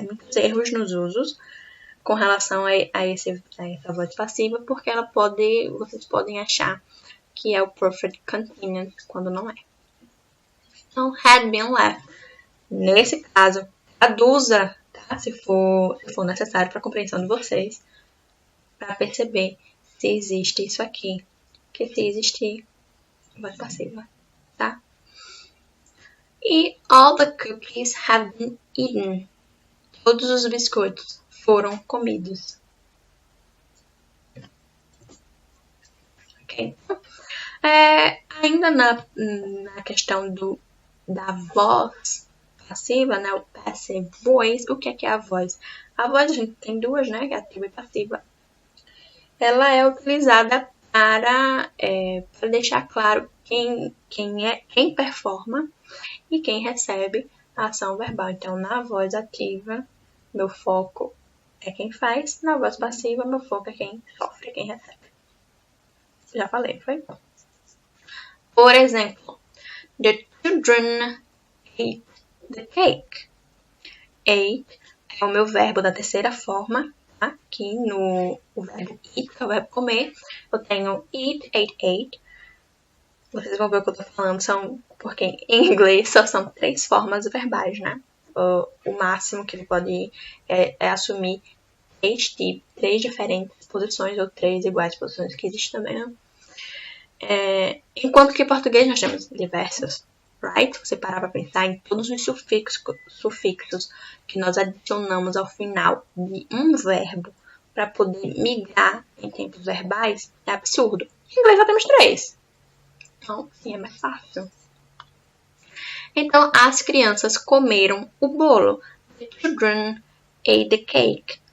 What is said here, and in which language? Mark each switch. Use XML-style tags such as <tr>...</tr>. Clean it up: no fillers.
<pt>Muitos erros nos usos com relação a essa voz passiva, porque vocês podem achar que é o perfect continuous quando não é. Então,</pt> <en>had been left.</en> <pt>Nesse caso, traduza, tá? Se for necessário para a compreensão de vocês, para perceber se existe isso aqui. Que se existir, voz passiva, tá?</pt> <en>E all the cookies have been eaten.</en> <pt>Todos os biscoitos foram comidos. Ok? Ainda na questão da voz passiva, né? O passive voice. O que é a voz? A voz a gente tem duas, né? Que é ativa e passiva. Ela é utilizada para deixar claro quem performa e quem recebe a ação verbal. Então, na voz ativa, meu foco é quem faz. Na voz passiva, meu foco é quem sofre, quem recebe. Já falei, foi? Por exemplo,</pt> <en>the children ate the cake.</en> <pt>Ate é o meu verbo da terceira forma. Aqui no verbo eat, que é o verbo comer, eu tenho eat, ate. Vocês vão ver o que eu tô falando, porque em inglês só são 3 formas verbais, né? O máximo que ele pode é assumir 3 diferentes posições, ou 3 iguais posições, que existe também, né? Enquanto que em português nós temos diversos, right? Você parar para pensar em todos os sufixos que nós adicionamos ao final de um verbo para poder migrar em tempos verbais, é absurdo. Em inglês só temos 3. Então, sim, é mais fácil. Então, as crianças comeram o bolo.</pt> <en>The children ate the cake.</en>